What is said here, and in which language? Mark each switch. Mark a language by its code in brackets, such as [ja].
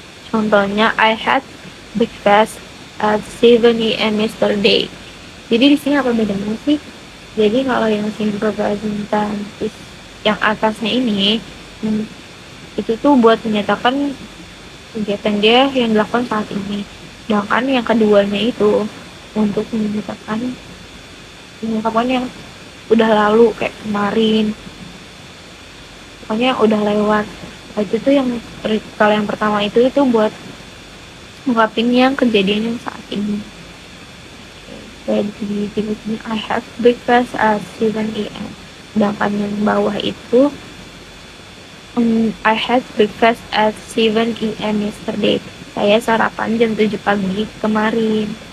[id] Contohnya, [en] I had breakfast at 7 a.m. yesterday. [id] Jadi di sini apa bedanya sih? Jadi kalau yang simple present tense yang atasnya ini itu tuh buat menyatakan kegiatan dia yang dilakukan saat ini. Sedangkan yang keduanya itu untuk menyatakan yang udah lalu kayak kemarin. Pokoknya yang udah lewat. Itu tuh yang kalau yang pertama itu buat ngungkapin yang kejadian yang saat ini. Jadi di sini [en] I have breakfast at 7 a.m. [id] Sedangkan yang bawah itu [en] I had breakfast at 7 a.m. yesterday. [id] Saya sarapan jam 7 pagi kemarin.